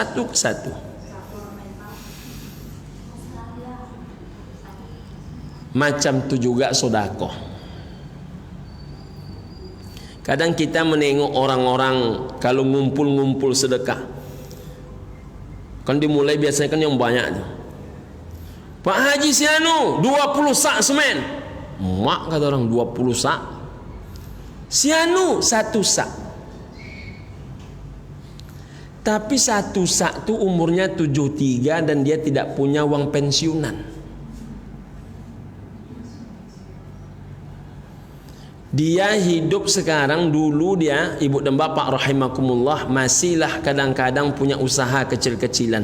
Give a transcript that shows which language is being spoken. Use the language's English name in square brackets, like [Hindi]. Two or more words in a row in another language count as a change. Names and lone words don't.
[Malay] Macam tu juga sedekah. Kadang kita menengok orang-orang kalau ngumpul-ngumpul sedekah, kan dimulai biasanya kan yang banyak tu. Pak Haji Sianu 20 sak semen. Mak kata orang 20 sak. Sianu 1 sak. Tapi 1 sak tu umurnya 73 dan dia tidak punya uang pensiunan. Dia hidup sekarang, dulu dia ibu dan bapak rahimakumullah masihlah kadang-kadang punya usaha kecil-kecilan.